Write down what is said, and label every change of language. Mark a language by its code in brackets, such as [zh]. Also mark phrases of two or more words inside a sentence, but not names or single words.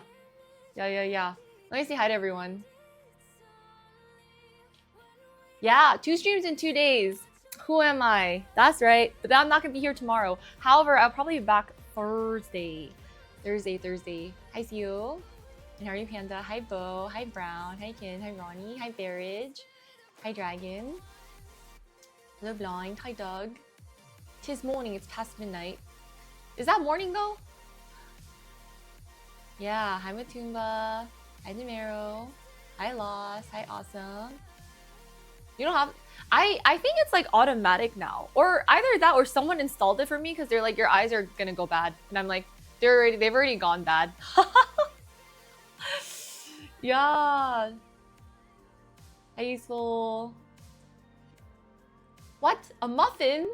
[en] Let me say hi to everyone. Yeah, 2 streams in 2 days. Who am I? That's right. But I'm not gonna be here tomorrow. However, I'll probably be back Thursday. Hi, see you. And how are you, Panda? Hi, Bo. Hi, Brown. Hi, Kin. Hi, Ronnie. Hi, Barrage. Hi, Dragon. Hello, Blind. Hi, Doug. 'Tis morning. It's past midnight. Is that morning, though? Yeah. Hi, Matumba. Hi, Numero. Hi, Lost. Hi, Awesome. You don't have... I think it's, like, automatic now. Or either that or someone installed it for me because they're like, your eyes are gonna go bad. And I'm like, they've already gone bad. Yeah. Hi, Useful. What? A muffin?